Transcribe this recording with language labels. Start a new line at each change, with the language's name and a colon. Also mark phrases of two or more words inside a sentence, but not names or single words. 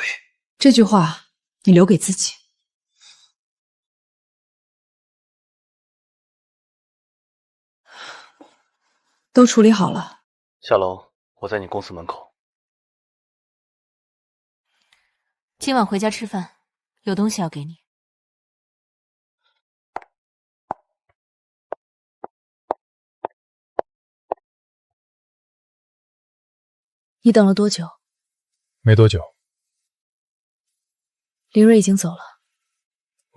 Chinese: 這句話你留給自己。都處理好了。下樓，我在你公司門口。今晚回家吃飯，有東西要給你。你等了多久？沒多久。林睿已經走了。